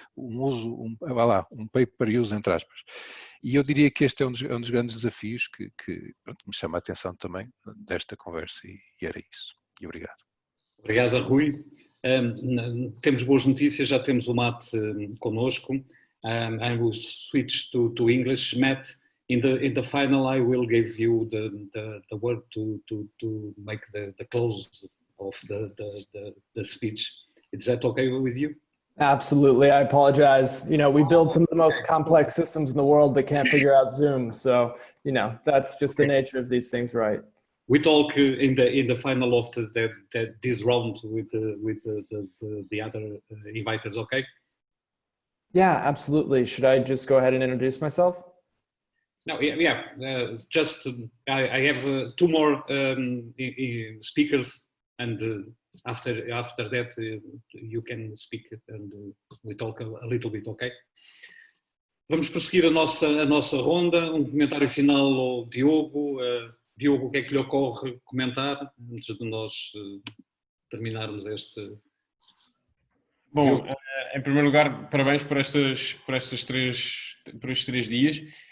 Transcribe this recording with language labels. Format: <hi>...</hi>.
<pt>Um pay-per use, entre aspas. E eu diria que este é um dos grandes desafios que pronto, me chama a atenção também desta conversa, e era isso. E obrigado. Obrigado, Rui. Temos boas notícias, já temos o Matt connosco.</pt> <en>I will switch to English. Matt, in the final I will give you the word to make the close of the speech. Is that okay with you? Absolutely. I apologize. We build some of the most complex systems in the world, but can't figure out Zoom. So, that's just the nature of these things, right? We talk in the final of this round with the other inviters, okay? Yeah, absolutely. Should I just go ahead and introduce myself? No, yeah. Just I have two more speakers, and after that you can speak and we talk a little bit, ok?</en> <pt>Vamos prosseguir a nossa ronda. Um comentário final ao Diogo. Diogo, o que é que lhe ocorre comentar antes de nós terminarmos este... Bom, em primeiro lugar, parabéns por estes 3 dias.</pt>